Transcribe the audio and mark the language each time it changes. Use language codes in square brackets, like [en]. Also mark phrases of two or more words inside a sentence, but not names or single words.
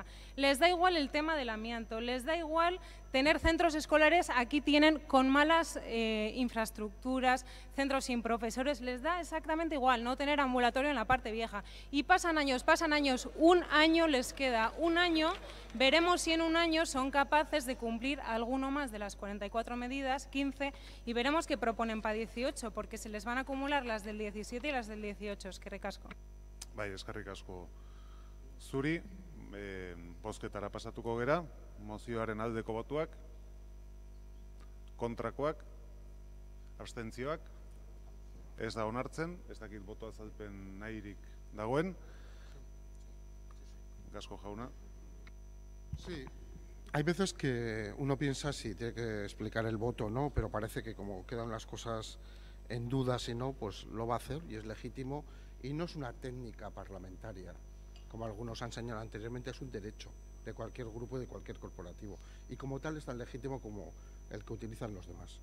[es] Les da igual el tema del amianto, les da igual tener centros escolares, aquí tienen con malas infraestructuras, centros sin profesores, les da exactamente igual no tener ambulatorio en la parte vieja. Y pasan años, un año les queda, un año, veremos si en un año son capaces de cumplir alguno más de las 44 medidas, 15, y veremos qué proponen para 18, porque se les van a acumular las del 17 y las del 18, [eu] eskerrik asko. Bai, eskerrik asko zuri, bozketara pasatuko gera, mozioaren aldeko botuak, kontrakoak, abstentzioak, ez da onartzen, ez dakit boto azalpen nahirik dagoen. Gasco jauna. [es] Sí, hay veces que uno piensa si tiene que explicar el voto o no, pero parece que como quedan las cosas en duda, si no, pues lo va a hacer y es legítimo y no es una técnica parlamentaria, como algunos han señalado anteriormente, es un derecho de cualquier grupo y de cualquier corporativo y como tal es tan legítimo como el que utilizan los demás.